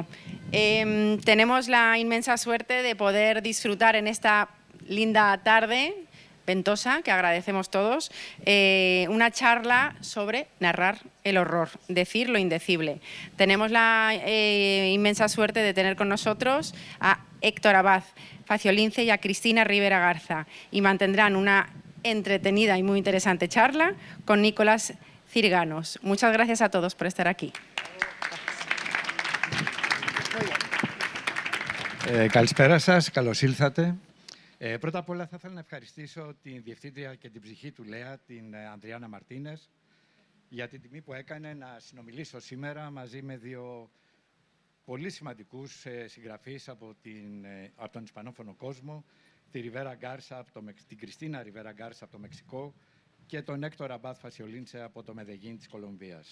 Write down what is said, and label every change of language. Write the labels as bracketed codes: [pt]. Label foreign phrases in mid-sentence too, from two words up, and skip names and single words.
[es] Tenemos la inmensa suerte de poder disfrutar en esta linda tarde ventosa, que agradecemos todos, una charla sobre narrar el horror, decir lo indecible. Tenemos la inmensa suerte de tener con nosotros a Héctor Abad Faciolince y a Cristina Rivera Garza, y mantendrán una entretenida y muy interesante charla con Nicolás Cirganos. Muchas gracias a todos por estar aquí. [el] Καλησπέρα σας, καλώς ήλθατε. Πρώτα απ' όλα θα ήθελα να ευχαριστήσω την Διευθύντρια και την ψυχή του ΛΕΑ, την Ανδριάννα Μαρτίνες, για την τιμή που έκανε να συνομιλήσω σήμερα μαζί με δύο πολύ σημαντικούς συγγραφείς από τον Ισπανόφωνο κόσμο, την Κριστίνα Ριβέρα Γκάρσα από το Μεξικό και τον Έκτορ Αμπάθ Φασιολίντσε από το Μεδεγίν της Κολομβίας.